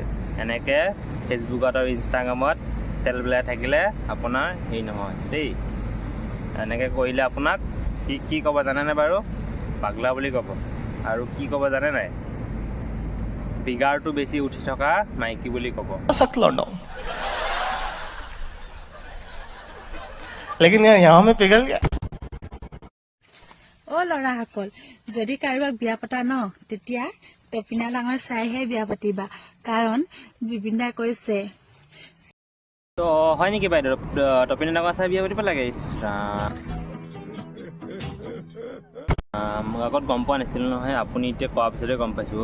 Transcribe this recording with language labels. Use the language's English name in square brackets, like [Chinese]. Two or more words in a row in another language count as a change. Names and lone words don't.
[Assamese] এনেকৈ ফেচবুকত আৰু ইনষ্টাগ্ৰামত চেল বিলাই থাকিলে আপোনাৰ হেৰি নহয় দেই। এনেকৈ কৰিলে আপোনাক কি ক'ব জানেনে বাৰু? পাগলা বুলি ক'ব। আৰু কি ক'ব জানে নাই? ফিগাৰটো বেছি উঠি থকা মাইকী বুলি ক'ব। [Hindi] लेकिन यार यहाँ में पिघल गया। [Assamese] অ ল'ৰাসকল, যদি কাৰোবাক বিয়া পতা ন, তেতিয়া তপিনা ডাঙৰ চাইহে বিয়া পাতিবা, কাৰণ জুবিন দাই কৈছে। তো হয় নেকি বাইদেউ, তপিনা ডাঙৰ চাই বিয়া পাতিব লাগে? মোক আগত গম পোৱা নাছিলোঁ নহয়, আপুনি এতিয়া কোৱাৰ পিছতে গম পাইছোঁ।